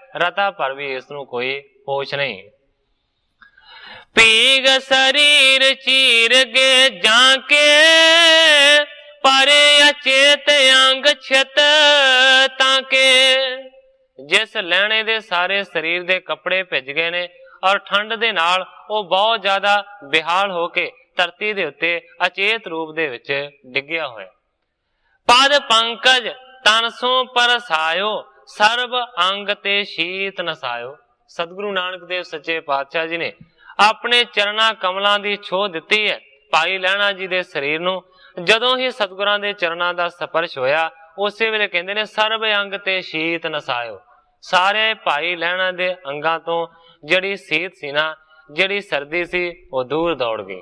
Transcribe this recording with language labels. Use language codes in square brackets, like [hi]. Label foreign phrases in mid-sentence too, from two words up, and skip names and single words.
[pa] ਰਤਾ ਪਰ ਭੀ ਇਸ ਨੂੰ ਕੋਈ ਹੋਸ਼ ਨਹੀਂ। [bra] पीग शरीर चीर गे जाके परे अचेत अंग छित ताके। [pa] ਜਿਸ ਲੈਨੇ ਦੇ ਸਾਰੇ ਸ਼ਰੀਰ ਦੇ ਕੱਪੜੇ ਭਿੱਜ ਗਏ ਨੇ ਔਰ ਠੰਡ ਦੇ ਨਾਲ ਵੋ ਬਹੁਤ ਜ਼ਿਆਦਾ ਬੇਹਾਲ ਹੋਕੇ ਧਰਤੀ ਦੇ ਉੱਤੇ ਅਚੇਤ ਰੂਪ ਦੇ ਵਿਚ ਡਿੱਗਿਆ ਹੋਇਆ। [bra] पद पंकज तन सो परसायो सर्व अंग ते शीत नसायो। [pa] ਸਤਿਗੁਰੂ ਨਾਨਕ ਦੇਵ ਸੱਚੇ ਪਾਤਸ਼ਾਹ ਜੀ ਨੇ ਅਪਣੇ ਚਰਣਾ ਕਮਲੋਂ ਕੀ ਛੋਹ ਦਿੱਤੀ ਹੈ ਭਾਈ ਲੈਣਾ ਜੀ ਦੇ ਸ਼ਰੀਰ ਨੂੰ। ਜਦੋਂ ਹੀ ਸਤਿਗੁਰਾਂ ਦੇ ਚਰਣਾ ਦਾ ਸਪਰਸ਼ ਹੋਇਆ ਉਸੇ ਵੇਲੇ ਕਹਿੰਦੇ ਨੇ [bra] सर्व अंग ते शीत नसायो। [pa] ਸਾਰੇ ਭਾਈ ਲੈਣਾ ਦੇ ਅੰਗਾਂ ਤੋਂ ਜਿਹੜੀ ਸੀਤ ਸੀ ਨਾ, ਜਿਹੜੀ ਸਰਦੀ ਸੀ ਵੋ ਦੂਰ ਦੌੜ ਗਈ।